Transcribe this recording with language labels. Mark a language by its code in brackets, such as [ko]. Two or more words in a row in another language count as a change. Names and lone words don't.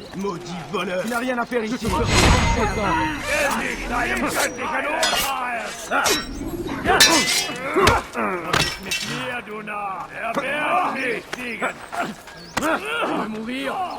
[fr] Maudit voleur! Tu n'as rien à faire ici. [de] Mit mir, du Narr! Er wird nicht siegen! [fr] Tu veux mourir?